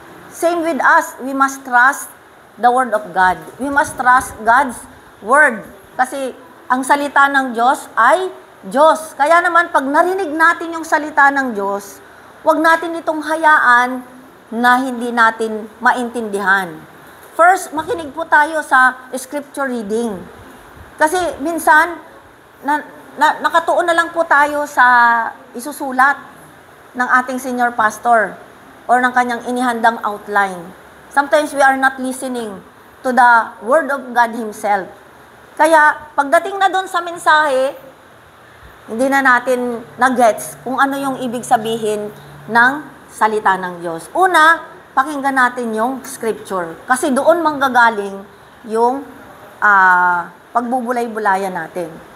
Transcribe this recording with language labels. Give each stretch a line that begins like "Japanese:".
English: Same with us, we must trust the Word of God. We must trust God's Word.
Filipino: Kasi ang salita ng Diyos ay Diyos. Kaya naman, pag narinig natin yung salita ng Diyos, huwag natin itong hayaan na hindi natin maintindihan. First, makinig po tayo sa scripture reading. Kasi minsan, nakatuon na lang po tayo sa isusulat ng ating senior pastor or ng kanyang inihandang outline.
English: Sometimes we are not listening to the Word of God Himself.
Filipino: Kaya, pagdating na doon sa mensahe, hindi na natin na-gets kung ano yung ibig sabihin ng salita ng Diyos. Una, pakinggan natin yung scripture. Kasi doon manggagaling yung pagbubulay-bulayan natin.